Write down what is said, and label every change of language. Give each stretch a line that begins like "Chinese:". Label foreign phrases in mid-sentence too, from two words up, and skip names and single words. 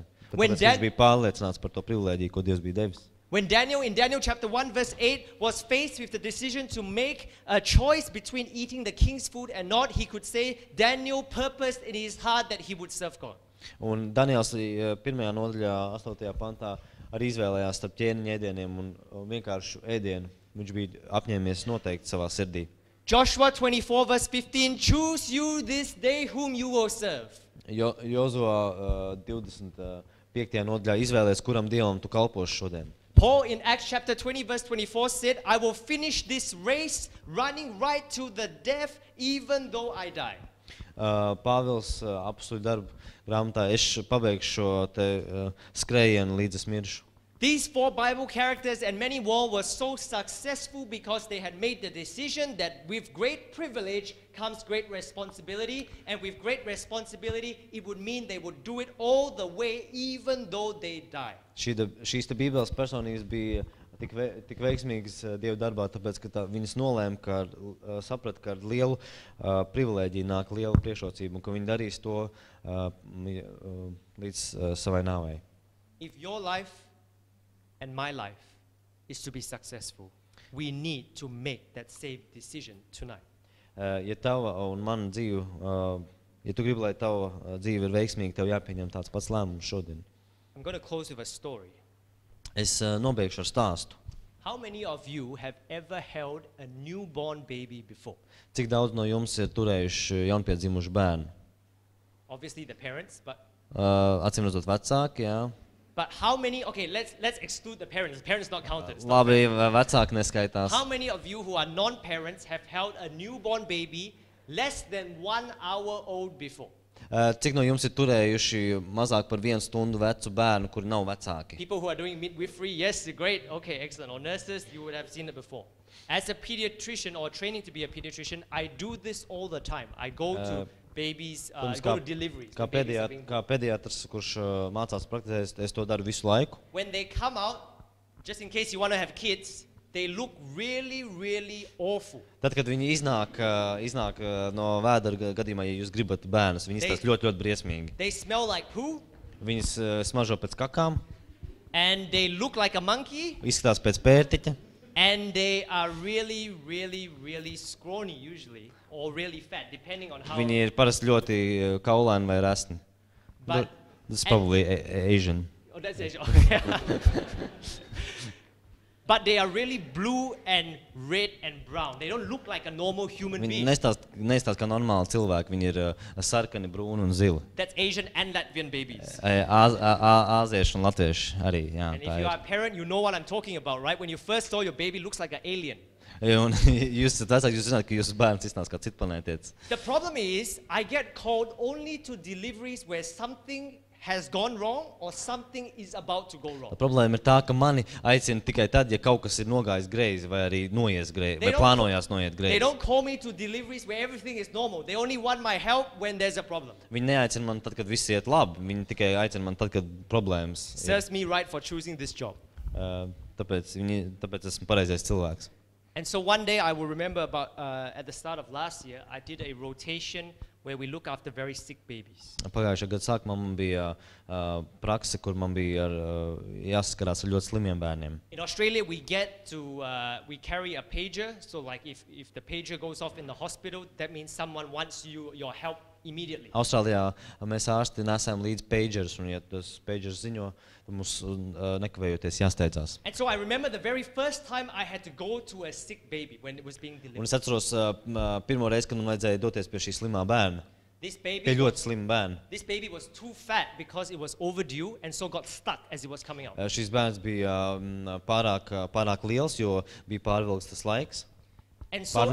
English: When
Latvian: Tāpēc viņš bija pārliecināts par to privilēģiju, ko Dievs bija devis.
English: When Daniel, in Daniel chapter 1 verse 8, was faced with the decision to make a choice between eating the king's food and not, he could say, Daniel purposed in his heart that he would serve God.
Latvian: Un Daniels 1. nodaļā, 8. pantā, arī izvēlējās starp ķēniņa ēdieniem un vienkāršu ēdienu. Viņš bija apņēmies noteikti savā sirdī.
English: Joshua 24 verse 15, choose you this day whom you will serve.
Latvian: Jozua 25. nodaļā izvēlēs, kuram dievam tu kalposi šodien.
English: Paul in Acts chapter 20 verse 24 said, I will finish this race running right to the death even though I die.
Latvian: Pāvils apustuļu darbu grāmatā, es pabeigšu šo te skrējienu līdz es miršu.
English: These 4 Bible characters and many more were so successful because they had made the decision that with great privilege comes great responsibility, and with great responsibility it would mean they would do it all the way even though they die.
Latvian: Šīs te Bībeles personības bija tik veiksmīgas Dieva darbā, tāpēc, ka viņas nolēma, saprata, ka ar lielu privilēģiju nāk liela priekšrocība, un ka viņi darīs to līdz savai nāvei.
English: If your life and my life is to be successful, we need to make that same decision tonight.
Latvian: Ja tava un mana dzīve, ja tu gribi, lai tava dzīve ir veiksmīga, tev jāpieņem tāds pats lēmums šodien.
English: I'm going to close with a story.
Latvian: Es nobeigšu ar stāstu.
English: How many of you have ever held a newborn baby before?
Latvian: Cik daudz no jums ir turējuši jaunpiedzimušu bērnu?
English: Obviously the parents, but
Latvian: Acīm redzot vecāki, jā.
English: but how many, okay, let's exclude the parents. The parents not counted. Stop.
Latvian: Labi, vecāki neskaitās.
English: How many of you who are non-parents have held a newborn baby less than 1 hour old before?
Latvian: Cik no jums ir turējuši mazāk par 1 stundu vecu bērnu, kuri nav vecāki?
English: People who are doing midwifery, yes, great, okay, excellent. Or nurses, you would have seen it before. As a pediatrician or training to be a pediatrician, I do this all the time. I go to babies, I go to deliveries.
Latvian: Kā pediatrs, kurš mācās praktizēt, es to daru visu laiku.
English: When they come out, just in case you want to have kids, they look really, really awful.
Latvian: Tad, kad viņi iznāk no vēdera gadījumā, ja jūs gribat bērnus, viņi izskatās ļoti, ļoti briesmīgi.
English: They smell like poo.
Latvian: Viņas smaržo pēc kakām.
English: And they look like a monkey.
Latvian: Izskatās pēc pērtiķa.
English: And they are really, really, really scrawny usually, or really fat, depending on how.
Latvian: Viņi ir parasti ļoti kaulaini vai resni.
English: But That's probably Asian. Oh, that's Asian. Okay. But they are really blue and red and brown. They don't look like a normal human
Latvian: Viņi
English: being.
Latvian: neizstāsta kā normāli cilvēki. Viņi ir sarkani, brūni un zili.
English: That's Asian and Latvian babies.
Latvian: Āzieši un latvieši arī. Jā,
English: And if
Latvian: tā
English: you are
Latvian: ir.
English: a parent, you know what I'm talking about, right? When you first saw your baby, looks like an alien.
Latvian: Un jūs esat vecāki, jūs zināt, ka jūsu bērns izstāsta kā citplanētietis.
English: The problem is, I get called only to deliveries where something has gone wrong or something is about to go wrong.
Latvian: Problēma ir tā, ka mani aicina tikai tad, ja kaut kas ir nogājis greizi vai arī noies greizi, vai plānojās noiet
English: They
Latvian: greizi.
English: don't call me to deliveries where everything is normal. They only want my help when there's a problem.
Latvian: Viņi neaicina man tad, kad viss iet labi. Viņi tikai aicina man tad, kad problēmas ir.
English: Serves me right for choosing this job.
Latvian: Tāpēc esmu pareizais cilvēks.
English: And so one day I will remember about at the start of last year, I did a rotation where we look after very sick babies.
Latvian: Pagājušā gada sākumā man bija prakse, kur man bija jāsaskarās ar ļoti slimiem bērniem.
English: In Australia, we we carry a pager. So like if the pager goes off in the hospital, that means someone wants your help immediately.
Latvian: Austrālijā mēs ārsti nesam līdz pagers, un ja tas pagers ziņo, tad mums nekavējoties jāsteidzās.
English: And so I remember the very first time I had to go to a sick baby when it was being delivered.
Latvian: Un es atceros pirmo reizi, kad man vajadzēja doties pie šī slimā bērna. Pie ļoti slima bērna.
English: This baby was too fat because it was overdue and so got stuck as it was coming out.
Latvian: Šis bērns bija pārāk liels, jo bija pārvilkts tas laiks.
English: And so,